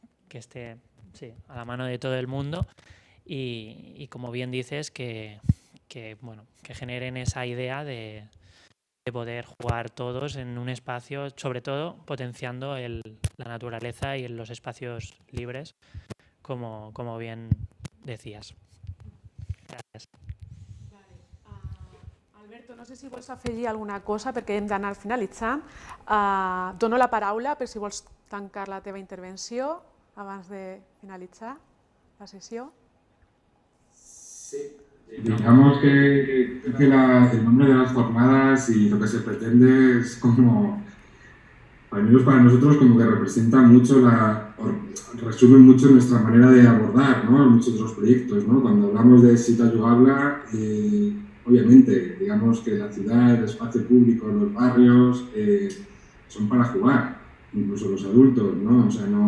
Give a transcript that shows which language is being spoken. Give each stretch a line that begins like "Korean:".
Spanish: esté a la mano de todo el mundo y como bien dices, que generen esa idea de poder jugar todos en un espacio, sobre todo potenciando la naturaleza y los espacios libres, como bien decías.
Catalan: Gràcies. Alberto, no sé si vols afegir alguna cosa perquè hem d'anar finalitzant. Dono la paraula per si vols tancar la teva intervenció abans de finalitzar la sessió. Sí.
Spanish: Digamos que el nombre de las jornadas y lo que se pretende es como, al menos para nosotros, como que representa mucho, resume mucho nuestra manera de abordar, ¿no?, muchos de los proyectos, ¿no? Cuando hablamos de Ciutat Jugable, obviamente, digamos que la ciudad, el espacio público, los barrios, son para jugar, incluso los adultos, ¿no? O sea,